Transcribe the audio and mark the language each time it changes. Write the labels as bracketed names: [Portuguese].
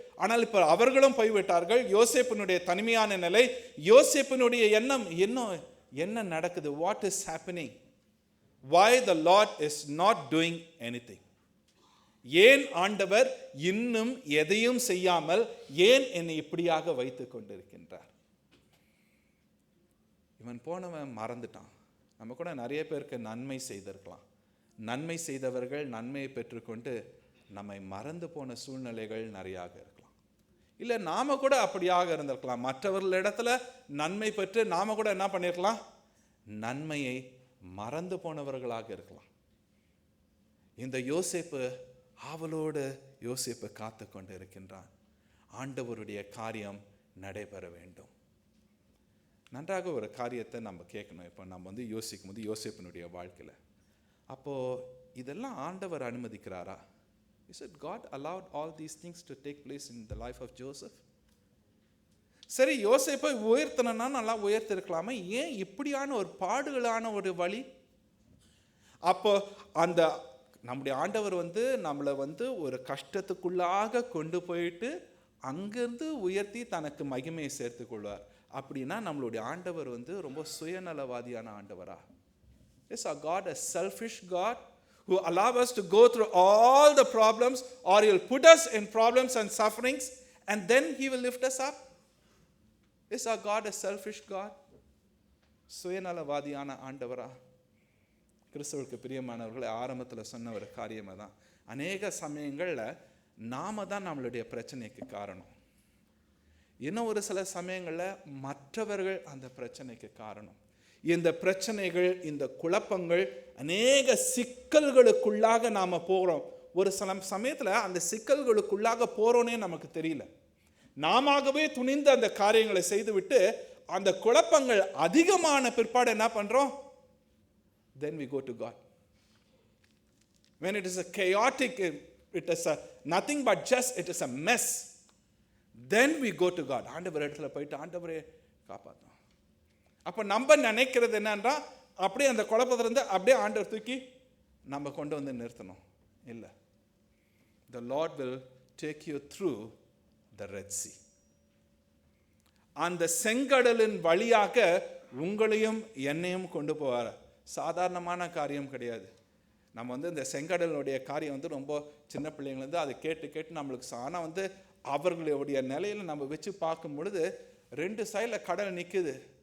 [Tamil] ஆனால் இப்போ அவர்களும் போய்விட்டார்கள். யோசேப்பினுடைய தனிமையான நிலை, யோசேப்பினுடைய எண்ணம், என்ன நடக்குது? [English] What is happening? why the Lord is not doing anything? [Tamil] ஏன் ஆண்டவர் இன்னும் எதையும் செய்யாமல் ஏன் என்னை இப்படியாக வைத்துக் கொண்டிருக்கின்றார்? இவன் போனவன் மறந்துட்டான். நம்ம கூட நிறைய பேருக்கு நன்மை செய்திருக்கலாம். நன்மை செய்தவர்கள் நன்மையை பெற்றுக்கொண்டு நம்மை மறந்து போன சூழ்நிலைகள் நிறையாக இருக்கலாம். இல்லை நாம கூட அப்படியாக இருந்திருக்கலாம். மற்றவர்களிடத்துல நன்மை பெற்று நாம கூட என்ன பண்ணிருக்கலாம்? நன்மையை மறந்து போனவர்களாக இருக்கலாம். இந்த யோசேப்பு ஆவலோடு யோசேப்பு காத்து கொண்டு இருக்கின்றான். ஆண்டவருடைய காரியம் நடைபெற வேண்டும். நன்றாக ஒரு காரியத்தை நம்ம கேட்கணும். இப்போ நம்ம யோசிக்கும் போது யோசேப்பினுடைய வாழ்க்கையில் அப்போது இதெல்லாம் ஆண்டவர் அனுமதிக்கிறாரா? [English] Is it God allowed all these things to take place in the life of Joseph? [Tamil] சரி, யோசேப்பை உயர்த்தனா நல்லா உயர்த்திருக்கலாமா? ஏன் இப்படியான ஒரு பாடுகளான ஒரு வழி? அப்போ அந்த நம்முடைய ஆண்டவர் நம்மளை ஒரு கஷ்டத்துக்குள்ளாக கொண்டு போயிட்டு அங்கிருந்து உயர்த்தி தனக்கு மகிமையை சேர்த்து கொள்வார். அப்படின்னா நம்மளுடைய ஆண்டவர் ரொம்ப சுயநலவாதியான ஆண்டவரா? [English] Is our God a selfish God who allows us to go through all the problems, or He will put us in problems and sufferings and then He will lift us up? Is our God a selfish God? [Tamil] சுயநலவாதியான ஆண்டவரா? கிறிஸ்துவுக்கு பிரியமானவர்களை ஆரம்பத்தில் சொன்ன ஒரு காரியமாக தான், அநேக சமயங்களில் நாம தான் நம்மளுடைய பிரச்சனைக்கு காரணம். இன்னும் ஒரு சில சமயங்களில் மற்றவர்கள் அந்த பிரச்சனைக்கு காரணம். இந்த பிரச்சனைகள், இந்த குழப்பங்கள், அநேக சிக்கல்களுக்குள்ளாக நாம் போகிறோம். ஒரு சில சமயத்தில் அந்த சிக்கல்களுக்குள்ளாக போகிறோன்னே நமக்கு தெரியல. நாமவே துணிந்து அந்த காரியங்களை செய்துவிட்டு அந்த குழப்பங்கள் அதிகமான பிற்பாடு என்ன பண்ணுறோம்? [English] Then we go to God. When it is a chaotic, it is a nothing but just, it is a mess. Then we go to God. [Tamil] ஆண்டவர் இடத்துல போயிட்டு, ஆண்டவரே காப்பாற்றும். அப்போ நம்ம நினைக்கிறது என்னன்றா, அப்படியே அந்த குழப்பத்திலிருந்து அப்படியே ஆண்டவர் தூக்கி நம்ம கொண்டு நிறுத்தணும். இல்லை, [English] the Lord will take you through the Red Sea. [Tamil] அந்த செங்கடலின் வழியாக உங்களையும் என்னையும் கொண்டு போவார். சாதாரணமான காரியம் கிடையாது. நம்ம இந்த செங்கடலுடைய காரியம் ரொம்ப சின்ன பிள்ளைங்கள்ந்து அதை கேட்டு கேட்டு நம்மளுக்கு ஆனால் அவர்களுடைய நிலையில் நம்ம வச்சு பார்க்கும் பொழுது 2 சைடில் கடல் நிற்குது.